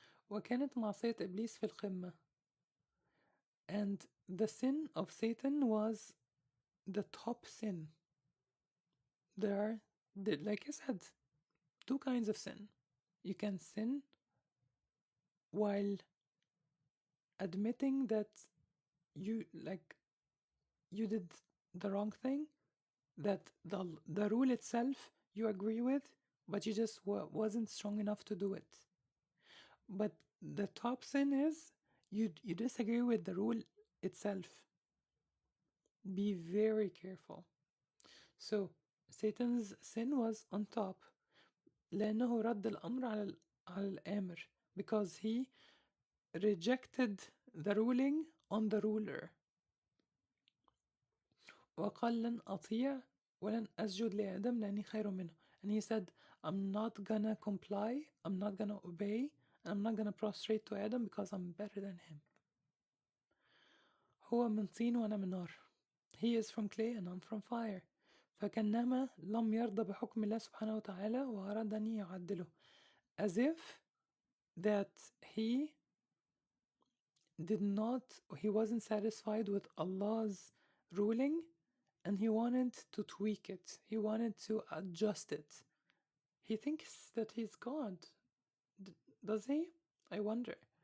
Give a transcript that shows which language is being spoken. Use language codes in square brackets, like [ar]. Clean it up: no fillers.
[ar] وكانت معصية إبليس في القمة. [en] And the sin of Satan was the top sin. There are, like I said, two kinds of sin. You can sin while admitting that you did the wrong thing, that the rule itself you agree with, but you just wasn't strong enough to do it. But the top sin is you disagree with the rule itself. Be very careful. So Satan's sin was on top. [ar] لأنه رد الأمر على الآمر, [en] because he rejected the ruling on the ruler. [ar] وقال لن أطيع ولن أسجد لآدم لأني خير منه. [en] And he said, I'm not gonna comply, I'm not gonna obey, I'm not gonna prostrate to Adam because I'm better than him. [ar] هو من طين وأنا من نار. [en] He is from clay and I'm from fire. [ar] فكأنما لم يرضى بحكم الله سبحانه وتعالى وأرادني يعدله. [en] As if that he wasn't satisfied with Allah's ruling and he wanted to tweak it. He wanted to adjust it. He thinks that he's God. Does he? I wonder.